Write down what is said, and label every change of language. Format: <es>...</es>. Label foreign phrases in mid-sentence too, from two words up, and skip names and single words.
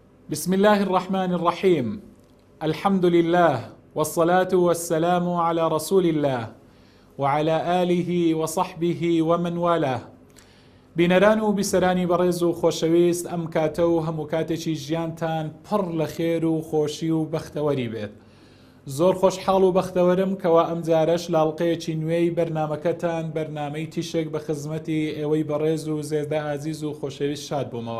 <ar>بسم الله الرحمن الرحيم. الحمد لله والصلاة والسلام على رسول الله وعلى آله وصحبه ومن والاه.</ar> <ckb>بینەران و بیسەرانی بەڕێز و خۆشەویست، ئەم کاتە و هەموو کاتێکی ژیانتان پڕ لە خێر و خۆشی و بەختەوەری بێت. زۆر خۆشحاڵ و بەختەوەرم کەوا ئەم جارەش لاڵقەیەکی نوێی بەرنامەکەتان، بەرنامەی تیشێک بە خزمەتی ئێوەی بەڕێز و زێدە ئازیز و خۆشەویست شاد بوومەوە.</ckb>